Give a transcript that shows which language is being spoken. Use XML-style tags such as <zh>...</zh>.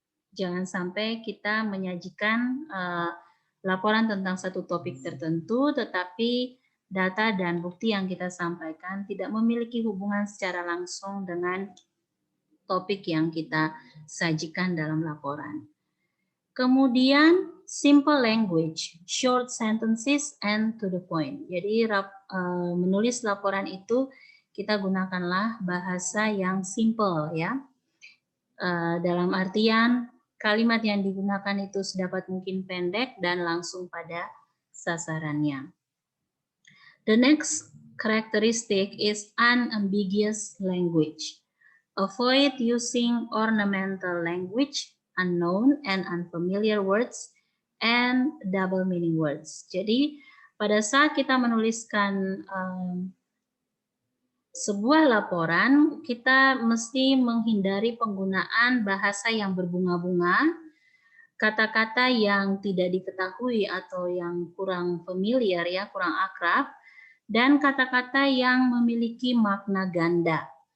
<id>Jangan sampai kita menyajikan laporan tentang satu topik tertentu, tetapi data dan bukti yang kita sampaikan tidak memiliki hubungan secara langsung dengan topik yang kita sajikan dalam laporan.</id> <en>Kemudian simple language, short sentences and to the point.</en> <id>Jadi menulis laporan itu kita gunakanlah bahasa yang simple, ya. Dalam artian kalimat yang digunakan itu sedapat mungkin pendek dan langsung pada sasarannya.</id> <en>The next characteristic is unambiguous language. Avoid using ornamental language, unknown and unfamiliar words, and double meaning words.</en> <id>Jadi pada saat kita menuliskan sebuah laporan, kita mesti menghindari penggunaan bahasa yang berbunga-bunga, kata-kata yang tidak diketahui atau yang kurang familiar, ya, kurang akrab, dan kata-kata yang memiliki makna ganda.</id>